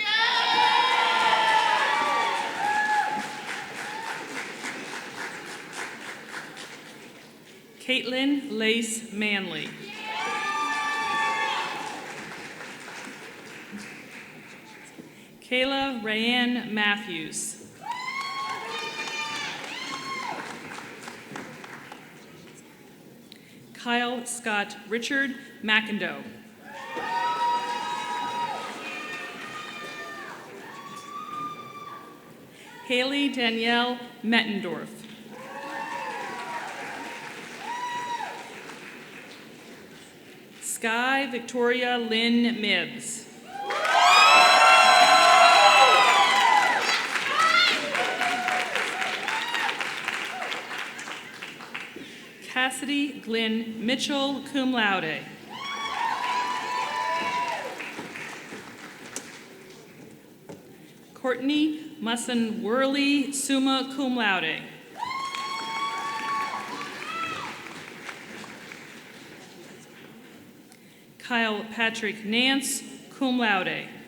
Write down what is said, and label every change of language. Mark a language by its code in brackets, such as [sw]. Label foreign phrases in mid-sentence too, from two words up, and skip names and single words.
[en] Caitlin Lace Manley. Kayla Rayanne Matthews. Kyle Scott Richard McIndoe. Haley Danielle Mettendorf. Sky Victoria Lynn Mibbs. Cassidy Glenn Mitchell, [la] cum laude. [en] Courtney Musson Worley, [la] summa cum laude. [en] Kyle Patrick Nance, [la] cum laude.